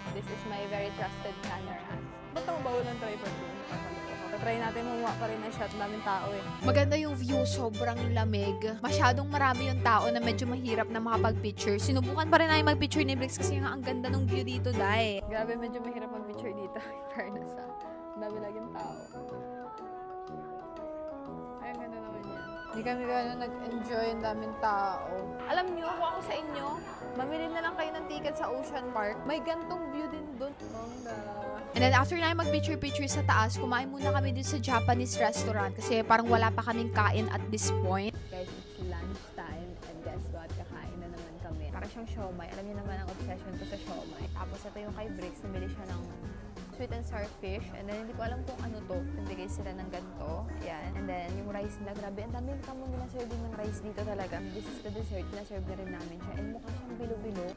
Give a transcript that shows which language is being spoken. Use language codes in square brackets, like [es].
[en] This is my very trusted camera. [tl] Ba't ako bawal ng tripod dun? Try natin mamuha pa rin ang shot namin tao eh. Maganda yung view, sobrang lamig. Masyadong marami yung tao na medyo mahirap na makapag-picture. Sinubukan pa rin namin mag-picture ni Brix kasi nga ang ganda ng view dito, dahil. Grabe, medyo mahirap mag-picture dito. Fairness ah. Ang dami laging tao. Ay, ang ganda naman yan. Hindi kami gano'n nag-enjoy, ang daming tao. Alam nyo, kung ako sa inyo, mamili na lang kayo ng ticket sa Ocean Park. May gantong view din doon. And then after na mag-picture-picture sa taas, kumain muna kami dito sa Japanese restaurant kasi parang wala pa kaming kain [en] at this point. Guys, it's lunchtime and guess what? [tl] Kakain na naman kami. Parang siyang siomay. Alam niyo naman ang obsession ko sa siomay. Tapos ito yung kay Brix, namili siya ng sweet and sour fish. And then hindi ko alam kung ano to. Nagbigay sila ng ganito. Ayan. And then yung rice nila, grabe. Ang dami kamo nila serving ng rice dito talaga. [en] This is the dessert. [tl] Na-serve na rin namin siya. And mukha siyang bilo-bilo.